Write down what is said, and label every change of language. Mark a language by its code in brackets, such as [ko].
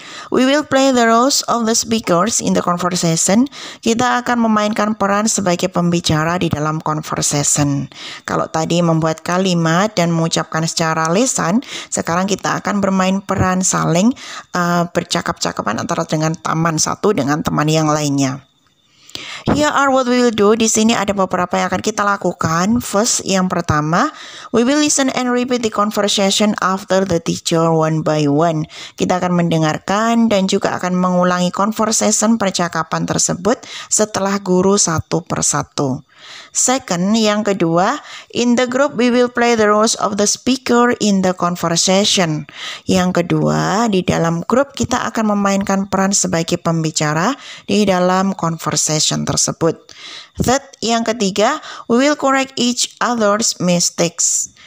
[en] We will play the roles of the speakers in the conversation. [id] Kita akan memainkan peran sebagai pembicara di dalam conversation. Kalau tadi membuat kalimat dan mengucapkan secara lisan, sekarang kita akan bermain peran saling bercakap-cakapan antara dengan teman satu dengan teman yang lainnya. [en] Here are what we will do. [id] Di sini ada beberapa yang akan kita lakukan. [en] First, [id] yang pertama, [en] we will listen and repeat the conversation after the teacher one by one. [id] Kita akan mendengarkan dan juga akan mengulangi conversation percakapan tersebut setelah guru satu persatu. [en] Second, [id] yang kedua, [en] in the group we will play the roles of the speaker in the conversation. [id] Yang kedua, di dalam grup kita akan memainkan peran sebagai pembicara di dalam conversation tersebut. Third, yang ketiga, [en] we will correct each other's mistakes.